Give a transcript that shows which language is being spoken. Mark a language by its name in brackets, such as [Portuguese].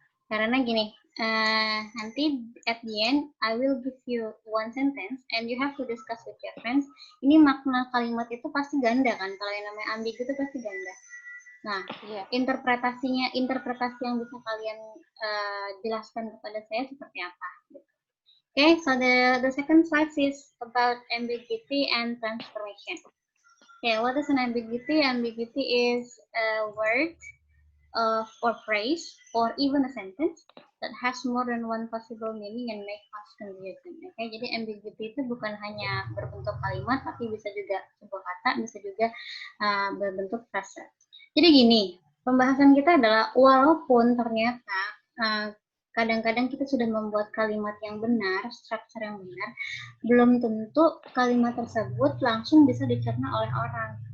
[Indonesian] Karena gini, nanti [English] at the end, I will give you one sentence and you have to discuss with your friends. [Indonesian] Ini makna kalimat itu pasti ganda kan, kalau yang namanya ambigu itu pasti ganda. Nah, interpretasi yang bisa kalian jelaskan kepada saya seperti apa. [English] Okay, so the second slide is about ambiguity and transformation. Okay, what is an ambiguity? Ambiguity is a word or phrase or even a sentence that has more than one possible meaning and make us confusing. [Indonesian] Okay, jadi ambiguity itu bukan hanya berbentuk kalimat, tapi bisa juga sebuah kata, bisa juga berbentuk frase. Jadi gini, pembahasan kita adalah walaupun ternyata kadang-kadang kita sudah membuat kalimat yang benar, struktur yang benar, belum tentu kalimat tersebut langsung bisa dicerna oleh orang.